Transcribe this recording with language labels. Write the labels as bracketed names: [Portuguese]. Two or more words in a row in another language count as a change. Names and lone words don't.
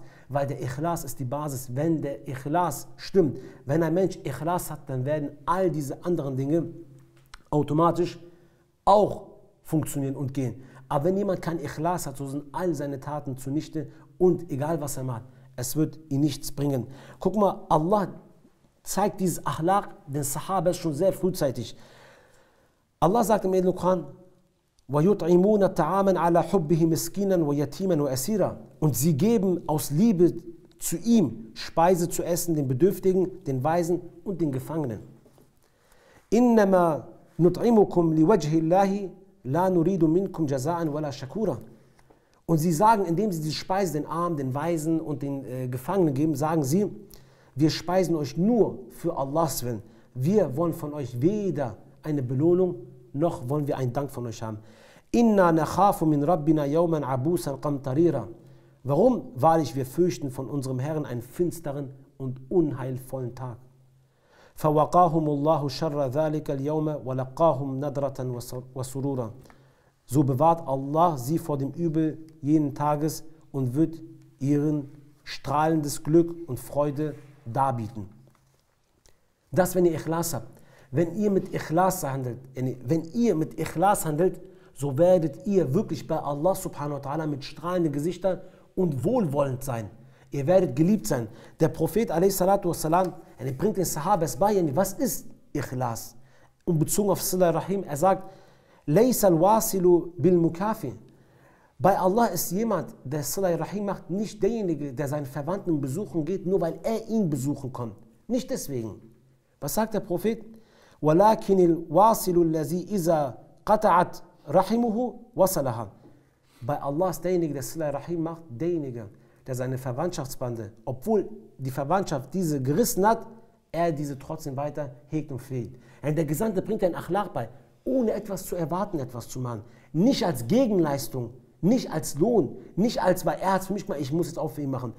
[German] Weil der Ikhlas ist die Basis. Wenn der Ikhlas stimmt, wenn ein Mensch Ikhlas hat, dann werden all diese anderen Dinge automatisch auch funktionieren und gehen. Aber wenn jemand kein Ikhlas hat, so sind all seine Taten zunichte und egal was er macht, es wird ihn nichts bringen. Guck mal, Allah zeigt dieses Akhlaq den Sahaba schon sehr frühzeitig. Allah sagt im edlen Koran, [Arabic] وَيُطْعِمُونَ طَعَامًا عَلَى حُبِّهِ مِسْكِينًا وَيَتِيمًا وَأَسِيرًا. [German] Und sie geben aus Liebe zu ihm Speise zu essen, den Bedürftigen, den Waisen und den Gefangenen. [Arabic] إِنَّمَا نُطْعِمُكُمْ لِوَجْهِ اللَّهِ لَا نُرِيدُ مِنْكُمْ جَزَاءً وَلَا شَكُورًا. [German] Und sie sagen, indem sie diese Speise den Armen, den Waisen und den Gefangenen geben, sagen sie, wir speisen euch nur für Allahs Willen. Wir wollen von euch weder eine Belohnung, noch wollen wir einen Dank von euch haben. [Arabic] إنا نخاف من ربنا يوما عبوسا قمطريرا. [German] Warum? Wahrlich, wir fürchten von unserem Herrn einen finsteren und unheilvollen Tag. [Arabic] فَوَقَاهُمُ اللَّهُ شَرَّ ذَلِكَ الْيَوْمَ وَلَقَّاهُمْ نَدْرَةً وَسُرُورًا. [German] So bewahrt Allah sie vor dem Übel jenen Tages und wird ihren strahlendes Glück und Freude darbieten. Das, wenn ihr Ikhlas habt. Wenn ihr mit Ikhlas handelt, so werdet ihr wirklich bei Allah [Arabic] سبحانه وتعالى [German] mit strahlenden Gesichtern und wohlwollend sein. Ihr werdet geliebt sein. Der Prophet a.s. bringt den Sahabas bei, was ist Ikhlas? Und bezogen auf [Arabic] صلة الرحم, [German] er sagt, [Arabic] ليس الواصل بالمكافئ. [German] Bei Allah ist jemand, der [Arabic] صلة الرحم [German] macht, nicht derjenige, der seinen Verwandten besuchen geht, nur weil er ihn besuchen kann. Nicht deswegen. Was sagt der Prophet? [Arabic] وَلَكِنِ الْوَاصِلُ الَّذِي إِذَا قَطَعَتْ رَحِمُهُ وَصَلَهَا. [German] Bei Allah ist derjenige, der [Arabic] صلة الرحم [German] macht, derjenige, der seine Verwandtschaftsbande, obwohl die Verwandtschaft diese gerissen hat, er diese trotzdem weiter hegt und pflegt. Der Gesandte bringt ein Achlaq bei, ohne etwas zu erwarten, etwas zu machen. Nicht als Gegenleistung, nicht als Lohn, nicht als, weil er hat es für mich gemacht, ich muss jetzt auch für ihn machen.